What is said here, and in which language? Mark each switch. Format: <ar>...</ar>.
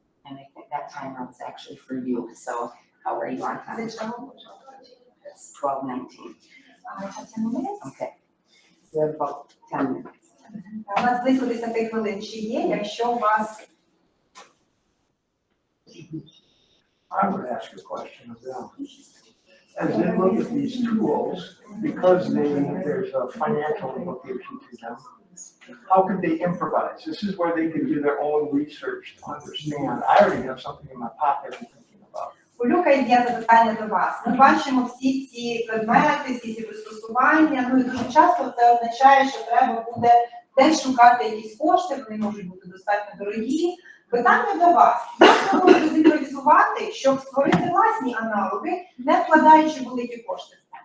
<en>And I think that timer was actually for you, so how are you on time? It's 12:19. Okay. So we have about 10 minutes.</en> <uk>У нас близько 10 хвилин ще є, якщо у вас...</uk> <en>I would ask a question of them. As they look at these tools, because there's a financial implication to them, how could they improvise? This is where they could do their own research to understand. I already have something in my pocket I'm thinking about.</en> <uk>У Люка є запитання до вас. Ми бачимо всі ці предмети, всі ці пристосування, і дуже часто це означає, що треба буде десь шукати якісь кошти, вони можуть бути достатньо дорогі. Питання до вас. Як ви можете зімпровізувати, щоб створити власні аналоги, не вкладаючи великі кошти?</uk>